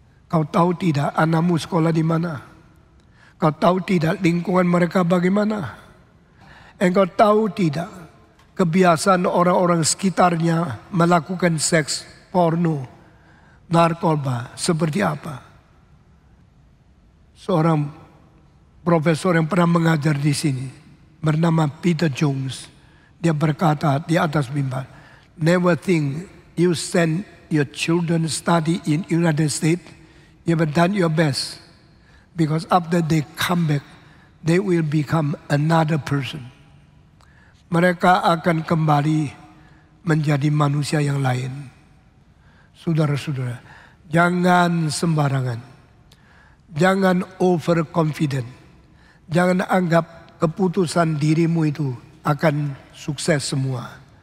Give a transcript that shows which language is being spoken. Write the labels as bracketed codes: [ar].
[id] Kau tahu tidak anakmu sekolah di mana? Kau tahu tidak lingkungan mereka bagaimana? Engkau tahu tidak kebiasaan orang-orang sekitarnya melakukan seks, porno, narkoba seperti apa? Seorang profesor yang pernah mengajar di sini bernama Peter Jones, dia berkata di atas mimbar, [en] never think you send your children study in United States, you have done your best, because after they come back, they will become another person. [id] Mereka akan kembali menjadi manusia yang lain. Saudara-saudara, jangan sembarangan. Jangan overconfident. Jangan anggap keputusan dirimu itu akan sukses semua.